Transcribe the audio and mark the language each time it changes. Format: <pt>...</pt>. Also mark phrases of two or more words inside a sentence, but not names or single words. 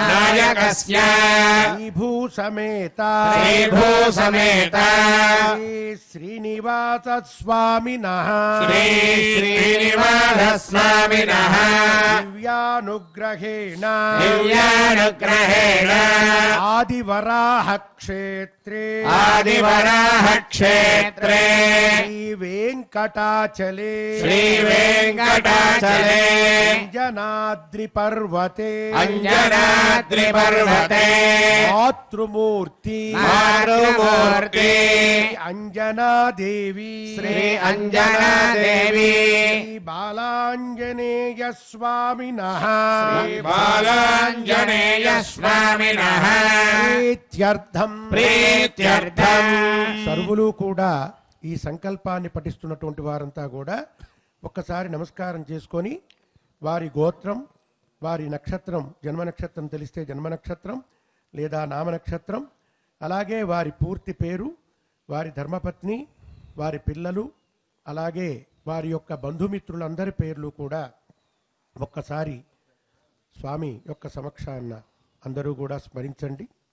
<sa>श्रीभूसमेत श्रीनिवासस्वामिनः दिव्यानुग्रहेण आदिवराह क्षेत्रे श्रीवेङ्कटाचले अंजनाद्रिपर्वते मातृमूर्ति अंजनादेवी श्री बालाञ्जनेय स्वामिनः</sa> <te>ప్రీత్యర్థం సర్వులు కూడా ఈ సంకల్పాన్ని పఠిస్తున్నటువంటి వారంతా కూడా ఒక్కసారి నమస్కారం చేసుకొని వారి గోత్రం వారి నక్షత్రం జన్మ నక్షత్రం తెలిస్తే జన్మ నక్షత్రం లేదా నామ నక్షత్రం అలాగే వారి పూర్తి పేరు వారి ధర్మపత్ని వారి పిల్లలు అలాగే వారి యొక్క బంధుమిత్రులందరి పేర్లు కూడా ఒక్కసారి స్వామి యొక్క సమక్షాన్న అందరూ కూడా స్మరించండి.</te>